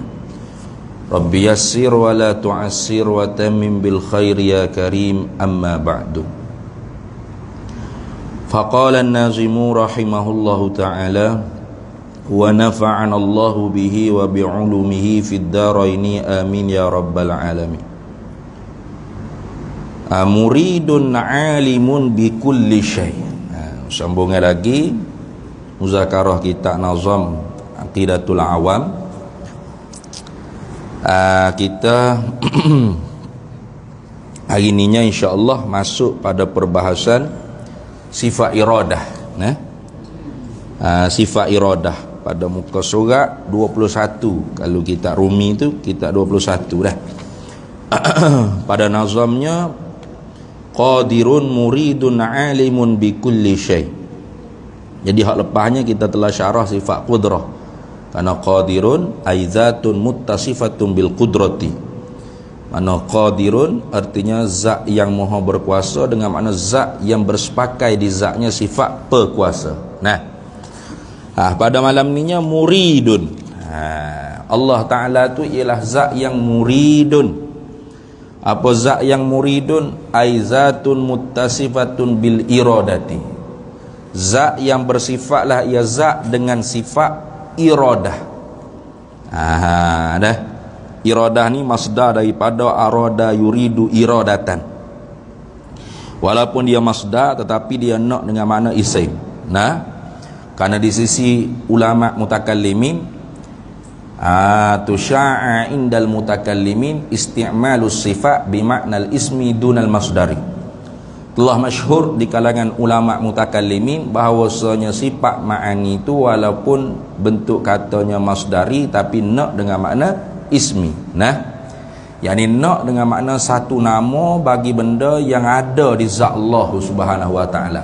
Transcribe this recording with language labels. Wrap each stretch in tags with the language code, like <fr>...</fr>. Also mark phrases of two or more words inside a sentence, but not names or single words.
<ar>رب يسر ولا تعسر وتمم بالخير يا كريم. أما بعد. فقال الناظم رحمه الله تعالى ونفعنا الله به وبعلومه في الدارين آمين يا رب العالمين. مريد عالم بكل شيء.</ar> <ms>Sambungan lagi muzakarah kita nazam Aqidatul Awam. Kita hari ininya insya-Allah masuk pada perbahasan sifat iradah, sifat iradah pada muka surat 21. Kalau kita Rumi tu kita 21 dah. Pada nazamnya</ms> <ar>قادر مريد عالم بكل شيء.</ar> <ms>Jadi hak lepasnya kita telah syarah sifat qudrah.</ms> <ar>Karena قادر أي ذات متصفة بالقدرة.</ar> <ms>Mana qadirun artinya zat yang maha berkuasa, dengan makna zat yang bersepakai di zatnya sifat perkuasa. Pada malam ninya muridun. Allah Ta'ala tu ialah zat yang muridun. Apa zat yang muridun?</ms> <ar>أي ذات متصفة بالإرادة.</ar> <ms>Zat yang bersifatlah ia zat dengan sifat iradah. Dah. Iradah ni masdar daripada</ms> <ar>أراد يريد إرادة.</ar> <ms>Walaupun dia masdar tetapi dia nak dengan makna isim. Karena di sisi ulama mutakallimin</ms> <ar>يشاع عند المتكلمين استعمال الصفة بمعنى الاسم دون المصدر.</ar> <ms>Telah masyhur di kalangan ulama mutakallimin bahawasanya sifat ma'ani itu walaupun bentuk katanya masdari tapi nak dengan makna ismi. yakni nak dengan makna satu nama bagi benda yang ada di zat Allah</ms> <ar>سبحانه وتعالى.</ar>